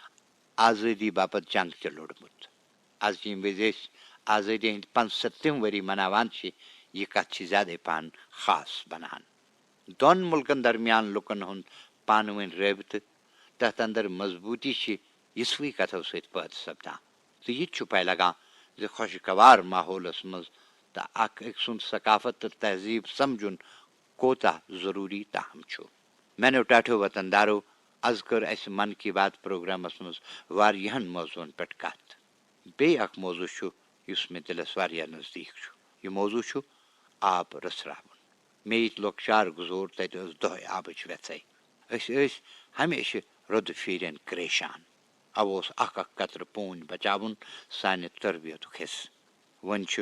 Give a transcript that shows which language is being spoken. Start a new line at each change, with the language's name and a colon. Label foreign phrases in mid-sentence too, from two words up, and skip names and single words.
Kashmiri: آزٲدی باپتھ جنگ تہِ لوٚڑمُت آز ییٚمہِ وِزِ أسۍ آزٲدی ہٕنٛدۍ 75 ؤری مناوان چھِ یہِ کتھ چھِ زیادَے پہن خاص بنان دۄن مُلکن درمیان لُکن ہُنٛد پانہٕ ؤنۍ رٲبطہٕ تتھ اندر مضبوٗطی چھِ یِژھوٕے کتھو سۭتۍ پٲدٕ سپدان تہٕ یہِ تہِ چھُ پاے لگان زِ خۄشگوار ماحولس منٛز تہٕ اکھ أکۍ سُنٛد ثقافت تہٕ تہذیٖب سمجُن کوتاہ ضروٗری تاہم چھُ میانیو ٹاٹھیو وطن دارو آز کٔر اسہِ من کی بات پروگرامس منٛز واریاہن موضوٗعن پٮ۪ٹھ کتھ بیٚیہِ اکھ موضوٗع چھُ یُس مےٚ دِلس واریاہ نزدیٖک چھُ یہِ موضوٗع چھُ آب رژھراوُن مےٚ ییٚتہِ لۄکچار گُزور تتہِ ٲس دۄہے آبٕچ ویژے أسۍ ٲسۍ ہمیشہِ رودٕ پھیٖرٮ۪ن کریشان اَوٕ اوس اکھ اکھ قطرٕ پوٗنۍ بچاوُن سانہِ تربیتُک حِصہٕ وۄنۍ چھُ